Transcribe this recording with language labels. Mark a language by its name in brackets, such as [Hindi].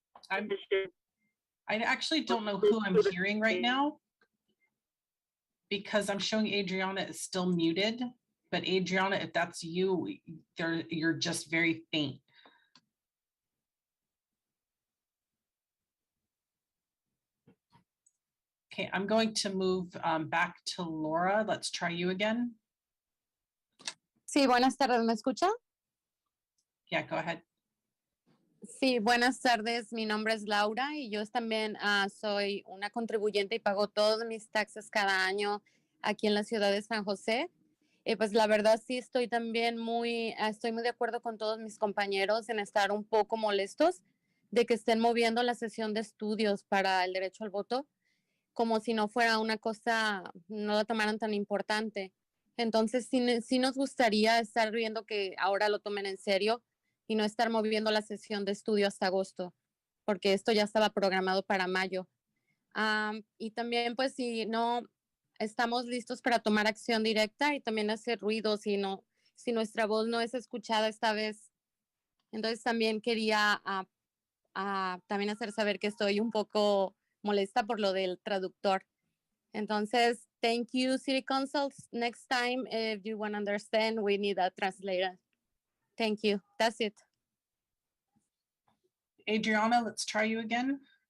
[English] I actually don't know who I'm hearing right now because I'm showing Adriana is still muted. But Adriana, if that's you, you're just very faint. Okay, I'm going to move back to Laura. Let's try you again. [Spanish] Sí, buenas tardes, ¿me escucha? [English] Yeah, go ahead. [Spanish] Sí, buenas tardes, mi nombre es Laura y yo también soy una contribuyente y pago todos mis taxes cada año aquí en la ciudad de San José. Pues la verdad sí estoy también estoy muy de acuerdo con todos mis compañeros en estar un poco molestos de que estén moviendo la sesión de estudios para el derecho al voto como si no fuera una cosa, no la tomaran tan importante. Entonces sí nos gustaría estar viendo que ahora lo tomen en serio y no estar moviendo la sesión de estudio hasta agosto, porque esto ya estaba programado para mayo. Y también pues si no estamos listos para tomar acción directa y también hacer ruido si nuestra voz no es escuchada esta vez. Entonces también quería también hacer saber que estoy un poco molesta por lo del traductor. [English] Entonces, thank you, City Councils. Next time, if you want to understand, we need a translator. Thank you. That's it. Adriana, let's try you again.